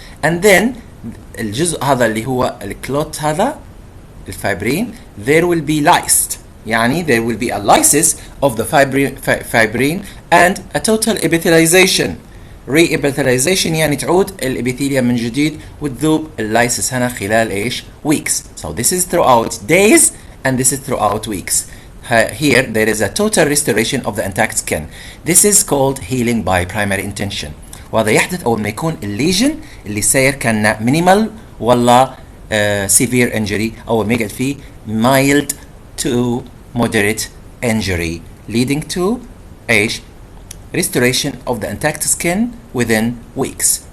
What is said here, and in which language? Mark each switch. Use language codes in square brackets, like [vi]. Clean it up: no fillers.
[en] And then [ar] الجزء هذا اللي هو الكلوت هذا الفايبرين [en] there will be lysed. يعني there will be a lysis of the fibrin and a total epithelialization. [ar] Re-epithelialization يعني تعود الابيثيليا من جديد وتذوب اللايسس هنا خلال ايش؟ weeks. [en] So this is throughout days and this is throughout weeks. Here there is a total restoration of the intact skin. This is called healing by primary intention. [ar] وهذا يحدث أول ما يكون الليجن اللي ساير كان [en] minimal [ar] ولا [en] severe injury [ar] أول ما يقعد فيه [en] mild to moderate injury leading to [ar] ايش؟ [en] restoration of the intact skin within weeks.